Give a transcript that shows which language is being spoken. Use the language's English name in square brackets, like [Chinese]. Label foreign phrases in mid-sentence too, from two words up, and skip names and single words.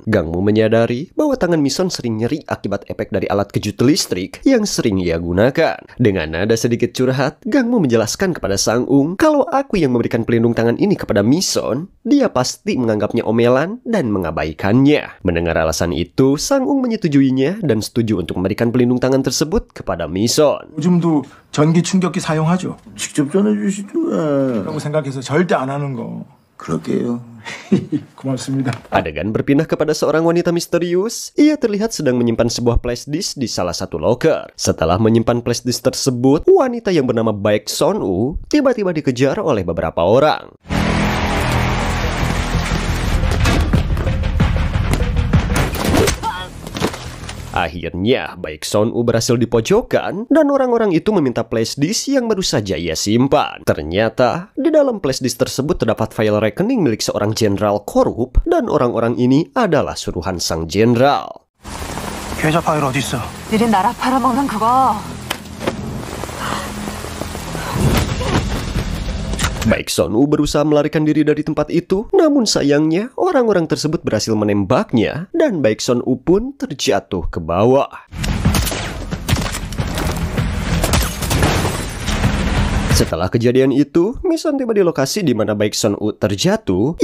[Indonesian] Gangmu menyadari bahwa tangan Mison sering nyeri akibat efek dari alat kejut listrik yang sering ia gunakan. Dengan nada sedikit curhat, Gangmu menjelaskan kepada Sang-ung kalau aku yang memberikan pelindung tangan ini kepada Mison, dia pasti menganggapnya omelan dan mengabaikannya. Mendengar alasan itu, Sang-ung menyetujuinya dan setuju untuk memberikan pelindung tangan tersebut kepada Mison. [Korean] 요즘도 전기 충격기 사용하죠? 직접 전해주시죠. 라고 생각해서 절대 안 하는 거. 그럴게요. 고맙습니다. [Indonesian] Adegan berpindah kepada seorang wanita misterius. Ia terlihat sedang menyimpan sebuah flash disk di salah satu loker. Setelah menyimpan flash disk tersebut, wanita yang bernama Baek Son-woo tiba-tiba dikejar oleh beberapa orang. Akhirnya, Baek Son-woo berhasil dipojokkan dan orang-orang itu meminta flash disk yang baru saja ia simpan. Ternyata, di dalam flash disk tersebut terdapat file rekening milik seorang jenderal korup dan orang-orang ini adalah suruhan sang jenderal. [Korean] 계좌 파일 어디 있어? 니네 나라 팔아먹는 그거. [Indonesian] Baek Son-woo berusaha melarikan diri dari tempat itu, namun sayangnya orang-orang tersebut berhasil menembaknya dan Baek Son-woo pun terjatuh ke bawah. Setelah kejadian itu, Mison tiba di lokasi di mana Baek Son-woo terjatuh.